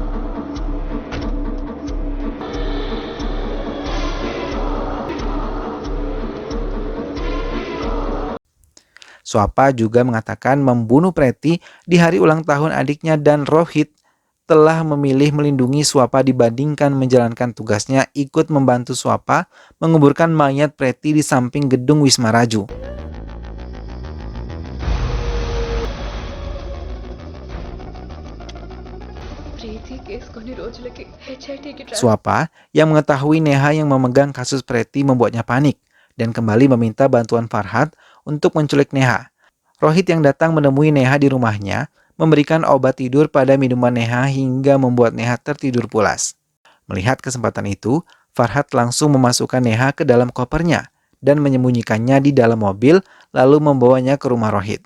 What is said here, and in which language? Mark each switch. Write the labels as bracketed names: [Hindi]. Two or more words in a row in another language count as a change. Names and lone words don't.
[Indonesian] Suapa juga mengatakan membunuh Preti di hari ulang tahun adiknya dan Rohit telah memilih melindungi Suapa dibandingkan menjalankan tugasnya ikut membantu Suapa menguburkan mayat Preti di samping gedung Wisma Raju. [Telugu] ప్రీతి కేసు కొన్ని రోజులకి హెచ్ఐటికి [Indonesian] Suapa yang mengetahui Neha yang memegang kasus Preti membuatnya panik dan kembali meminta bantuan Farhad untuk menculik Neha. Rohit yang datang menemui Neha di rumahnya memberikan obat tidur pada minuman Neha hingga membuat Neha tertidur pulas. Melihat kesempatan itu, Farhad langsung memasukkan Neha ke dalam kopernya dan menyembunyikannya di dalam mobil lalu membawanya ke rumah Rohit.